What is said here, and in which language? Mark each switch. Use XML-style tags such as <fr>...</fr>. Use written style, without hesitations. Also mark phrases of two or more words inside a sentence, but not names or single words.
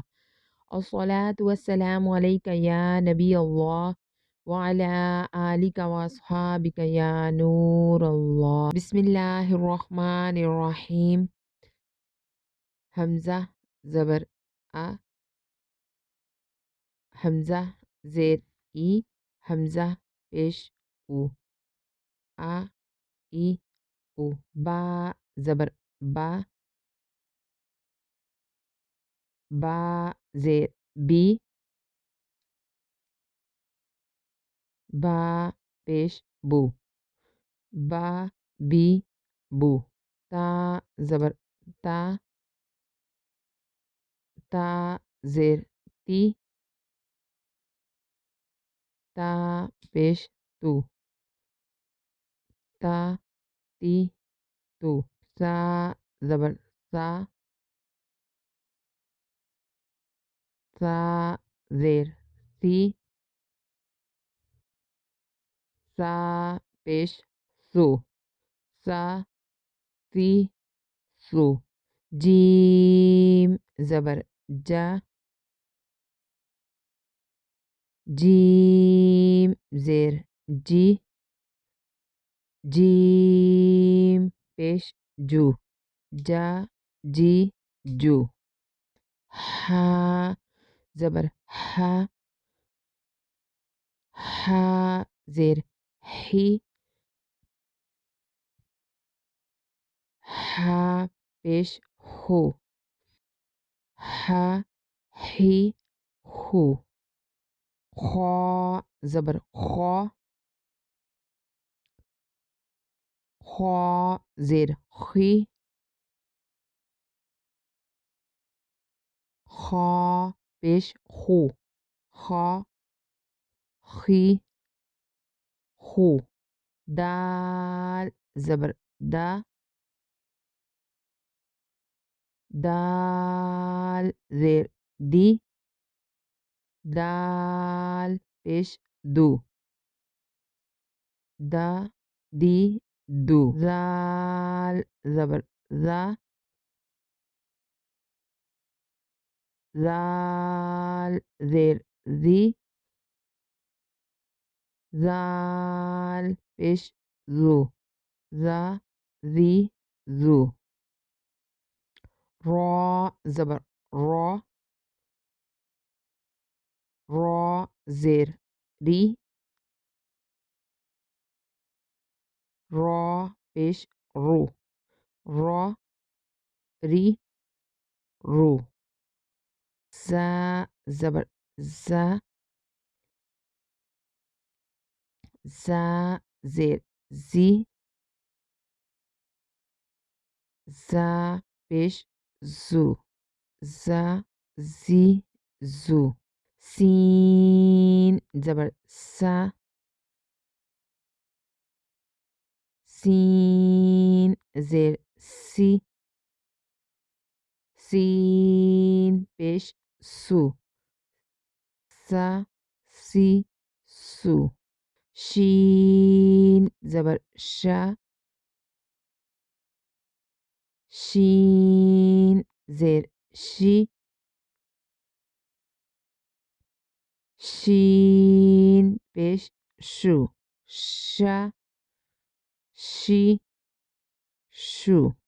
<ar>الصلاة والسلام عليك يا نبي الله وعلى آلك وأصحابك يا نور الله. بسم الله الرحمن الرحيم.</ar> <ur>حمزة زبر أ، حمزة زير إي، حمزة پیش او، أ إي او. با زبر با، با زیر بی، با پیش بو، با بی بو. تا زبر تا، تا زیر تی، تا پیش تو، تا تی تو. سا زبر سا، سا زیر سی، سا پیش سو، سا سی سو. جیم زبر جا، جیم زیر جی، جیم پیش جو، جا جی جو. ہا زبر ہا، ہا زیر ہی، ہا پیش ہو، ہا ہی ہو. خا زبر خا، خا زیر خی، خا پیش خو، خا خی خو. دال زبر دا، دال زیر دی، دال پیش دو، دا دی دو. زال زبر زا، زال زیر زی، زال پیش زو، زا زی زو. را زبر را، را زیر ری، را پیش رو، را ری رو. زا زبر زا، زا زیر زی، زا پیش زو، زا زی زو. سین زبر سا، سین زیر سی، سین پیش سو، سا سی سو. شین زبر شا، شین زیر شی، شین پیش شو، شا شی شو.</ur>